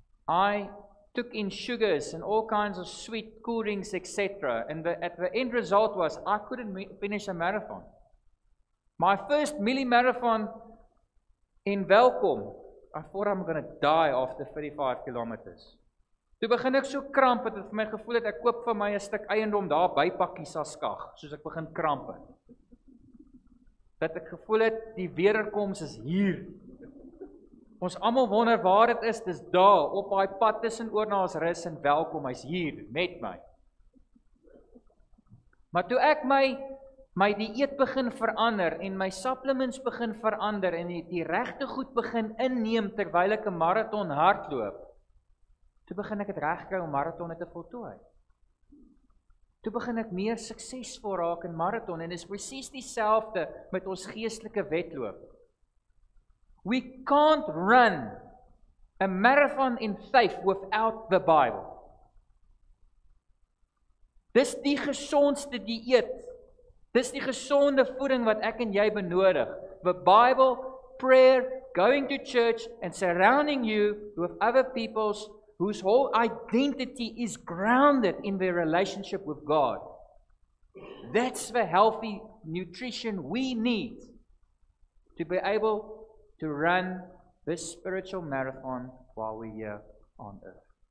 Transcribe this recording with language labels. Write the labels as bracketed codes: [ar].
[en] I took in sugars and all kinds of sweet cool drinks, etc. And the end result was I couldn't finish a marathon. My first milli-marathon in Welkom, I thought I'm going to die after 35 kilometers. [af] Toe begin ek so kramp het, vir my gevoel het, ek koop vir my 'n stuk eiendom daar by Pakkisaskag, soos ek begin kramp het. Dat ek gevoel het, die wederkoms is hier. Ons almal wonder waar dit is, dis daar, op daai pad tussen Oornaalsrus en Welkom, hy's hier, met my. Maar toe ek my dieet begin verander, en my supplements begin verander, en die regte goed begin inneem, terwyl ek 'n marathon hardloop, toe begin ek het regkry om marathonne te voltooi. Toe begin ek meer suksesvol raak in marathon, en is presies dieselfde met ons geestelike wedloop. [en] We can't run a marathon in faith without the Bible. [af] Dis die gesondste dieet. Dis die gesonde voeding wat ek en jy benodig. [en] The Bible, prayer, going to church, and surrounding you with other people's whose whole identity is grounded in their relationship with God. That's the healthy nutrition we need to be able to run this spiritual marathon while we're here on earth.